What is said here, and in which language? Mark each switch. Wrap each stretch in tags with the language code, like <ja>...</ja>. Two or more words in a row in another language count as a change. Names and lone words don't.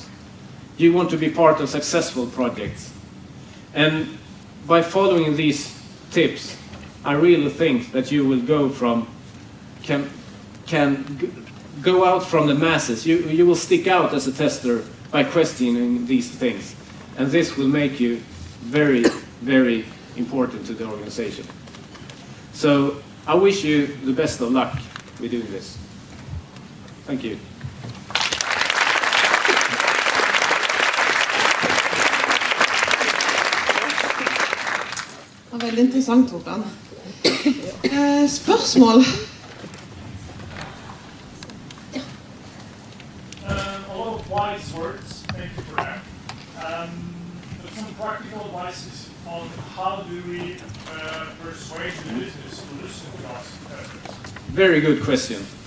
<en>You want to be part of successful projects. And by following these tips, I really think that you will go from, can go out from the masses. You will stick out as a tester by questioning these things. And this will make you very, very important to the organization. So I wish you the best of luck with doing this. Thank you.</en> <no>Veldig interessant, Håkan. Spørsmål?</no> <en>A lot of wise words, thank you for that. But some practical advice on how do we persuade the business to listen to us? Very good question.</en>